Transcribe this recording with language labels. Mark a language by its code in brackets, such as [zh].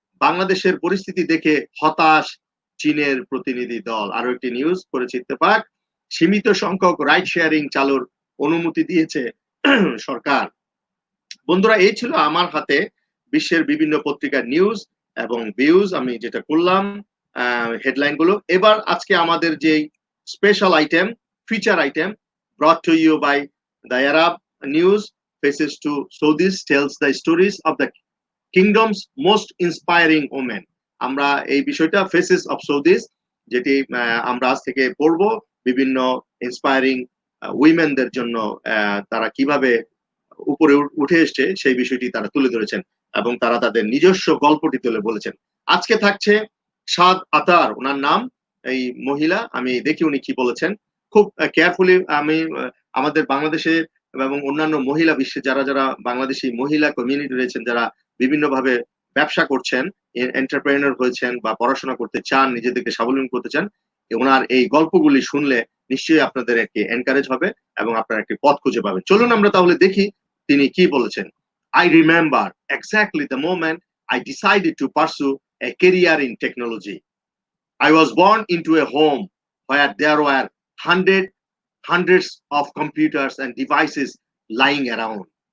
[bn] বাংলাদেশের পরিস্থিতি দেখে হতাশ চীনের প্রতিনিধি দল। আরো একটি নিউজ করেছে ইত্তেফাক, সীমিত সংখ্যক রাইড শেয়ারিং চালুর অনুমতি দিয়েছে সরকার। বন্ধুরা, এই ছিল আমার হাতে বিশ্বের বিভিন্ন পত্রিকার নিউজ এবং ভিউজ, আমি যেটা করলাম হেডলাইন গুলো। এবার আজকে আমাদের যে special item, feature item, [en] brought to you by the Arab News, faces to Saudis tells the stories of the kingdom's most inspiring women. [bn] আমরা এই বিষয়টা ফেসেস অফ সৌদিস, যেটি আমরা আজ থেকে পড়বো, বিভিন্ন ইন্সপায়ারিং উইমেনদের জন্য তারা কিভাবে উপরে উঠে এসছে সেই বিষয়টি তারা তুলে ধরেছেন এবং তারা তাদের নিজস্ব গল্পটি তুলে বলেছেন। আজকে থাকছে সাদ আতার, ওনার নাম, এই মহিলা, আমি দেখি উনি কি বলেছেন। খুব কেয়ারফুলি আমি আমাদের বাংলাদেশে এবং অন্যান্য মহিলা বিশ্বে যারা যারা বাংলাদেশি মহিলা কমিউনিটি রয়েছেন, যারা বিভিন্নভাবে ব্যবসা করছেন, এন্টারপ্রেনার হয়েছেন বা পড়াশোনা করতে চান, নিজেদেরকে স্বাবলম্বী করতে চান, ওনার এই গল্পগুলি শুনলে নিশ্চয়ই আপনাদের একটি এনকারেজ হবে এবং আপনারা একটি পথ খুঁজে পাবেন। চলুন আমরা তাহলে দেখি তিনি কি বলেছেন। [en] I remember exactly the moment I decided to pursue a career in technology. I was born into a home where there were hundreds of computers and devices lying around.